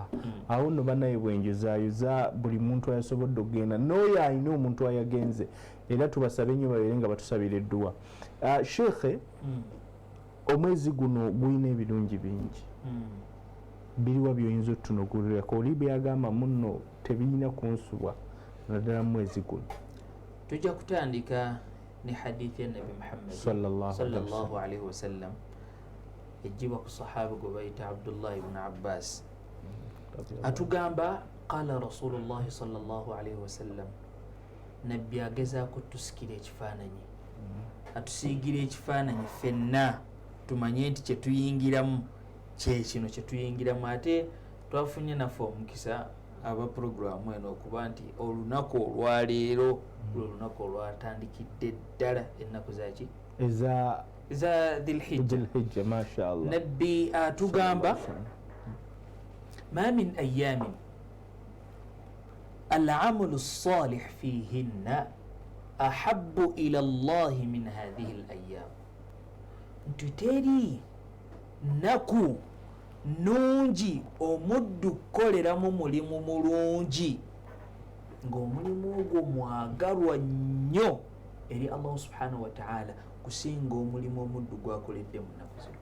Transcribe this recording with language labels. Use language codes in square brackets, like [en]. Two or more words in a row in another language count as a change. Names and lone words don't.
[lg] Awo nno banaye bwenjuzayuza buli muntu ayasobodde okugenda n'oyo alina omuntu ayagenze era tubasabe nnyo babeere nga batusabira edduwa. Sheikhe, omwezi guno gulina ebirungi bingi biriwa by'oyinza otutunuulirako oli byagamba muno tebirina kunsubwa naddala mu mwezi guno? Tujja kutandika ne hadithi ya Nabi Muhammad [ar] صلى الله عليه وسلم [lg] ejjibwa ku sahaba gwe bayita Abdullah ibn Abbas atugamba [ar] قال رسول الله صلى الله عليه وسلم, [lg] nabbi agezaako tusikira ekifaananyi atusiigira ekifaananyi ffenna tumanye nti kyetuyingiramu kyekino kyetuyingiramu. Ate twafunye naffe omukisa aba puroguramu eno okuba nti olunaku olwaleero lwe olwatandikidde ddala ennaku zaki za Dhilhijja. Mashaallah. Nabbi atugamba [ar] ما من أيام العمل الصالح فيهن أحب إلى الله من هذه الأيام, [lg] nti teri naku nungi omuddu kukoleramu mulimu mulungi ng'omulimu ogwo mwagalwa nnyo eri Allah [ar] سبحانه وتعالى [lg] kusinga omulimu omuddu gwakoledde mu nnaku zino.